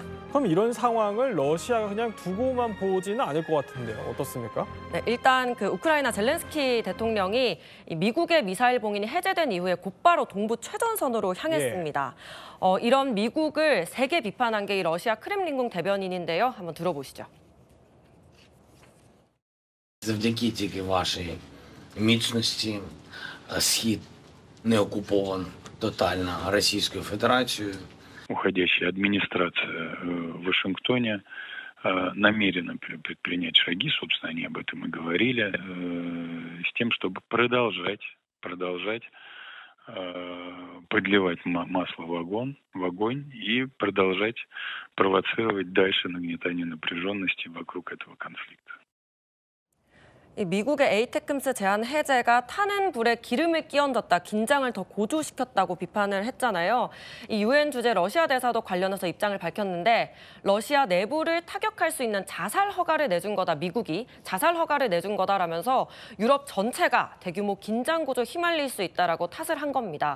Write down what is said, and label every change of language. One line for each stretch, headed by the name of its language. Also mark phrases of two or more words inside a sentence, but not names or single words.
Korean: 그럼 이런 상황을 러시아가 그냥 두고만 보지는 않을 것 같은데요. 어떻습니까? 네, 일단 그 우크라이나 젤렌스키 대통령이 이 미국의 미사일 봉인이 해제된 이후에 곧바로 동부 최전선으로 향했습니다. 이런 미국을 세게 비판한 게 이 러시아 크렘린궁 대변인인데요. 한번 들어보시죠.
Ukrainian: Завдяки тільки вашій міцності Схід не окупован тотально Російською Федерацією.
Russian: Уходящая администрация в Вашингтоне намерена предпринять шаги, собственно, они об этом и говорили, с тем, чтобы продолжать подливать масло в огонь и продолжать провоцировать дальше нагнетание напряженности вокруг этого конфликта.
Korean: 이 미국의 에이테크스 제한 해제가 타는 불에 기름을 끼얹었다, 긴장을 더 고조시켰다고 비판을 했잖아요. 이 유엔 주재 러시아 대사도 관련해서 입장을 밝혔는데 러시아 내부를 타격할 수 있는 자살 허가를 내준 거다, 미국이 자살 허가를 내준 거다라면서 유럽 전체가 대규모 긴장 구조에 휘말릴 수 있다라고 탓을 한 겁니다.